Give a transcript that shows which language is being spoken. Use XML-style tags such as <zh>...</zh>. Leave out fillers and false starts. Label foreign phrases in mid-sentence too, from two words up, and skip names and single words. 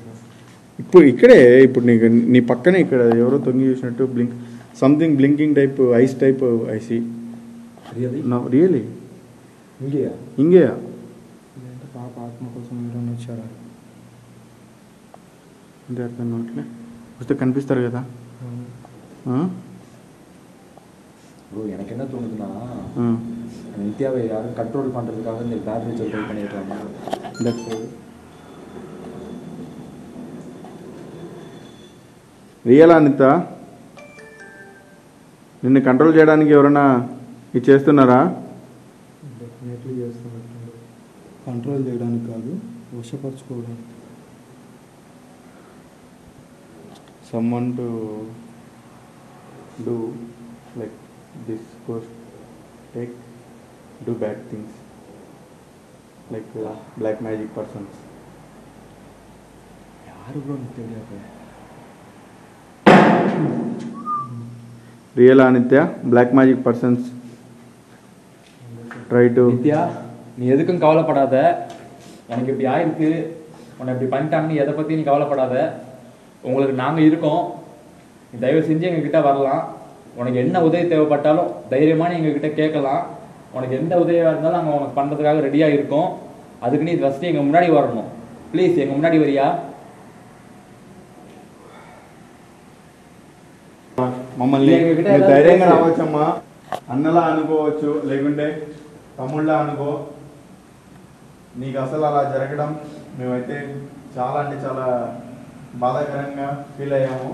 <te>ఇప్పుడు ఇక్కడే, ఇప్పుడు నీకు నీ పక్కనే ఇక్కడ ఎవరో తొంగి చూసినట్టు బ్లింక్,</te> <en>something blinking type, eyes type I see.</en> <ta>ரியலி இங்கேயா?</ta> <te>పాప ఆత్మ కోసం ఎవరైనా వచ్చారా అంటే అర్థం కావట్లే. వస్తే కనిపిస్తారు కదా.</te> <ta>ப்ரோ எனக்கு என்ன தோணுதுன்னா, நித்யாவை யாரும் கண்ட்ரோல் பண்ணுறதுக்காக இந்த</ta> <en>bad ritual try</en> <ta>பண்ணிடுறாங்க.</ta> <te>రియల్ అనిత, నిన్ను కంట్రోల్ చేయడానికి ఎవరైనా ఇది చేస్తున్నారా? డెఫినెట్లీ చేస్తున్నట్టు. కంట్రోల్ చేయడానికి కాదు, వశపరచుకోవడానికి.</te> <en>someone to do like this ghost take do bad things like black magic persons.</en> <ta>யாரு ப்ரோ எனக்கு தெரியாது.</ta> <en>Real Anitya, black magic persons try to.</en> <ta>நித்யா, நீ எதுக்கும் கவலைப்படாத. உனக்கு இப்படி ஆயிருக்கு, உன்னை இப்படி பண்ணிட்டாங்க, நீ எதை பற்றி நீ கவலைப்படாத. உங்களுக்கு நாங்கள் இருக்கோம். நீ தயவு செஞ்சு எங்ககிட்ட வரலாம். உனக்கு என்ன உதவி தேவைப்பட்டாலும் தைரியமாக நீ எங்ககிட்ட கேட்கலாம். உனக்கு எந்த உதவியாக இருந்தாலும் நாங்கள் உனக்கு பண்ணுறதுக்காக ரெடியாக இருக்கோம். அதுக்கு நீ ஃபஸ்ட்டு எங்கள் முன்னாடி வரணும். ப்ளீஸ் எங்கள் முன்னாடி வரியா?</ta> <te>మమ్మల్ని మీరు ధైర్యంగా రావచ్చమ్మా. అన్నలా అనుకోవచ్చు, లేకుంటే తమ్ముళ్ళ అనుకో. నీకు అసలు అలా జరగడం మేమైతే చాలా అంటే చాలా బాధాకరంగా ఫీల్ అయ్యాము.</te>